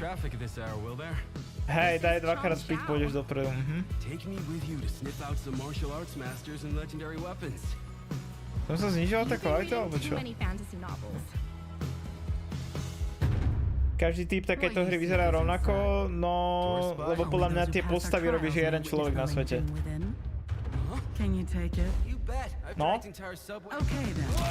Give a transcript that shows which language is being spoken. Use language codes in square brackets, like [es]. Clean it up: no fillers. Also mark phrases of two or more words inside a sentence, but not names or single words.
[en] Traffic at this hour, will there? [sk] Hej, daj dvakrát speed, pôjdeš dopredu. [en] Take me with you to sniff out some martial arts masters and legendary weapons. [sk] Tam sa znižila tá kvalita, alebo čo? Každý typ takéto hry vyzerá rovnako, no, lebo podľa mňa tie postavy robí, že jeden človek na svete. [en] Can you take it? No? Okay then.